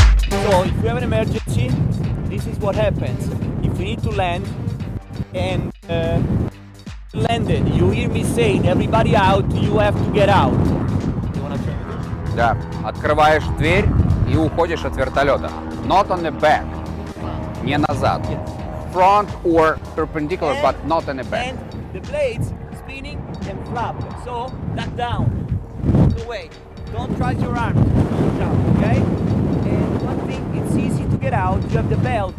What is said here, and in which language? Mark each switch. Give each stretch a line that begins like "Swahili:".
English: So if we have an emergency, this is what happens. If we need to land and landed, you hear me saying, everybody out, you have to get out. You wanna turn it?
Russian: Да, открываешь дверь и уходишь от вертолета.
English: Not on the back.
Russian: Не назад.
English: Front or perpendicular, but not on the back. And the blades spinning and flap. So that down. Walk away. Don't trust your arms. Don't jump, okay? And one thing, it's easy to get out. You have the belt.